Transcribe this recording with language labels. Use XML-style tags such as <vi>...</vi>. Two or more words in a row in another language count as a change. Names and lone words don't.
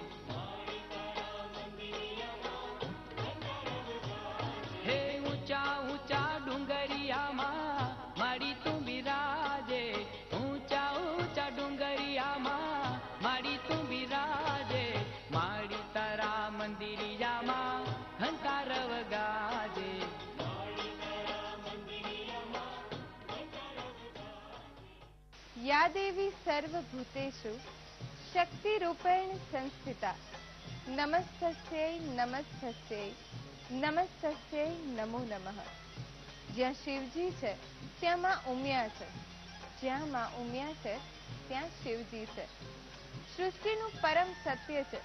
<gu>હે ઊંચા ઊંચા ડુંગરિયામાં માડી તું બિરાજે, ઊંચા ઊંચા ડુંગરિયામાં માડી તું બિરાજે, માડી તારા મંદિરિયામાં ઘંટારવ ગાજે.</gu> <sa>या देवी सर्वभूतेषु शक्तिरूपेण संस्थिता नमस्तस्यै नमस्तस्यै નમસ્તસ્यै નમો નમઃ.</sa> <gu>જ્યાં શિવજી છે ત્યાં માં ઉમિયા છે, જ્યાં માં ઉમિયા છે ત્યાં શિવજી છે. સૃષ્ટિનું પરમ સત્ય છે.</gu>